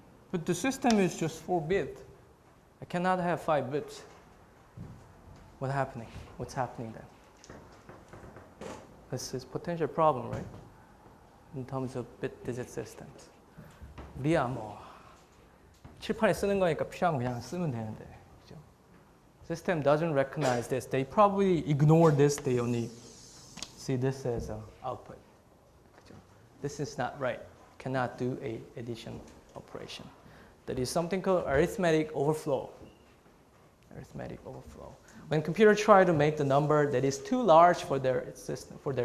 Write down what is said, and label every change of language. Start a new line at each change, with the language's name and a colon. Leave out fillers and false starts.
English: But the system is just 4-bit. I cannot have 5 bits. What's happening? What's happening then? This is potential problem, right? In terms of bit-digit systems.
Korean: 우리야 뭐 칠판에 쓰는 거니까 필요하면 그냥 쓰면 되는데, 그죠?
English: System doesn't recognize this. They probably ignore this. They only see this as an output.
Korean: 그죠?
English: This is not right. Cannot do a addition operation. That is something called arithmetic overflow. Arithmetic overflow. When computers try to make the number that is too large for their system.